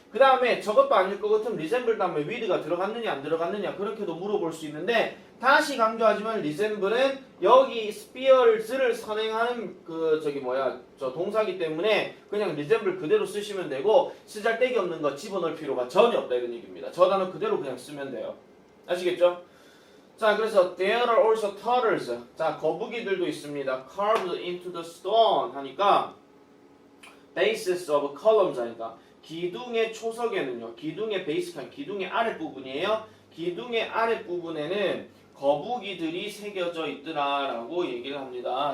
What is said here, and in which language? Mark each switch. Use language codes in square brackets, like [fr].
[ko] 그 다음에 저것도 아닐 것 같으면 resemble 다음에 with가 들어갔느냐 안 들어갔느냐 그렇게도 물어볼 수 있는데, 다시 강조하지만 resemble은 여기 spheres를 선행하는 저 동사기 때문에 그냥 resemble 그대로 쓰시면 되고, 쓰잘데기 없는 거 집어넣을 필요가 전혀 없다 이런 얘기입니다. 저 단어 그대로 그냥 쓰면 돼요. 아시겠죠? 자 그래서 [en] there are also turtles. [ko] 자 거북이들도 있습니다. [en] carved into the stone [ko] 하니까 [en] basis of columns [ko] 하니까 기둥의 초석에는요, 기둥의 베이스칸, 기둥의 아랫부분이에요. 기둥의 아랫부분에는 거북이들이 새겨져 있더라라고 얘기를 합니다.